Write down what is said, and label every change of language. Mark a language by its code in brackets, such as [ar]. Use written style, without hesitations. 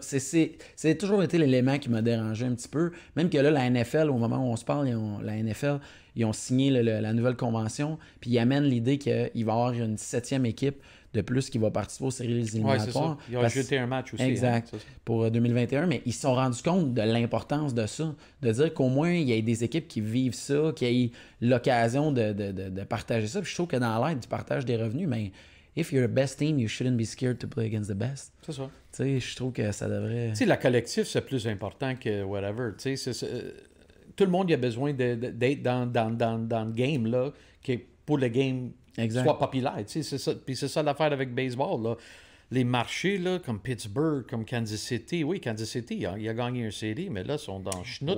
[fr] C'est toujours été l'élément qui m'a dérangé un petit peu. Même que là, la NFL, au moment où on se parle, la NFL, ils ont signé la nouvelle convention, puis ils amènent l'idée qu'il va y avoir une 7e équipe de plus qui va participer aux séries éliminatoires. Ils ont ajouté un match aussi. Exact. Hein, pour 2021, mais ils se sont rendus compte de l'importance de ça. De dire qu'au moins, il y ait des équipes qui vivent ça, qui aient l'occasion de partager ça. Puis je trouve que dans l'aide du partage des revenus, mais... [en] If you're the best team, you shouldn't be scared to play against the best. [fr] C'est ça. Tu sais, je trouve que ça devrait... Tu sais, la collectif, c'est plus important que whatever. Tu sais, tout le monde a besoin d'être dans le game, là, pour le game soit populaire. Tu sais, c'est ça. Puis c'est ça l'affaire avec baseball, là. Les marchés, là, comme Pittsburgh, comme Kansas City, oui, Kansas City, il a gagné une série, mais là, ils sont dans Schnout.